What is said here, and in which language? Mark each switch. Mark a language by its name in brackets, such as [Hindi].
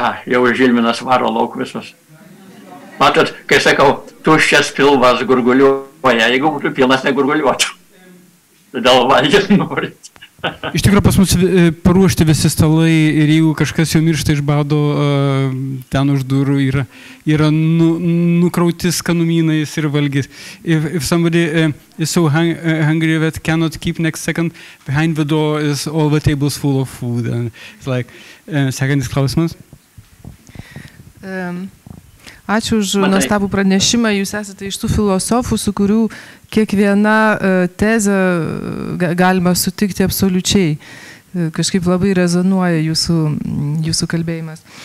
[Lithuanian] Jau Žilvinas varo lauk visus. Matot, kai sakau, tuščias pilvas gurguliuoja, jeigu būtų pilnas, negurguliuotų. Todėl valgyt norit. Iš tikrųjų, pas mus paruošti visi stalai ir jeigu kažkas jau miršta iš bado, ten už durų yra nukrauti skanumynais ir valgys. [English] If somebody is so hungry that cannot keep next second, behind the door is all the tables full of food. And it's like, [Lithuanian] sekantis klausimas. Ačiū už nuostabų pranešimą. Jūs esate iš tų filosofų, su kurių kiekviena tezė galima sutikti absoliučiai. Kažkaip labai rezonuoja jūsų kalbėjimas.